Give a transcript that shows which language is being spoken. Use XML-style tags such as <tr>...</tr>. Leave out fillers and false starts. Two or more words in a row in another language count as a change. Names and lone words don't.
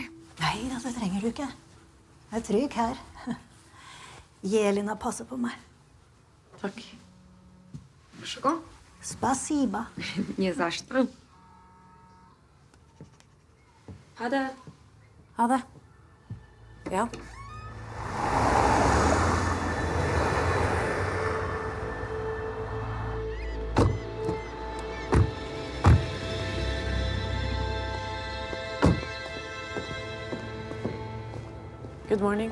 <no>Nei, det trenger du ikke. Jeg er trygg her. Jelena passer på meg. Takk. Vær så god. Spasiba.</no> <ru>Не за что.</ru> <no>Ha det. Ha det. Ja.</no> <en>Good morning.</en>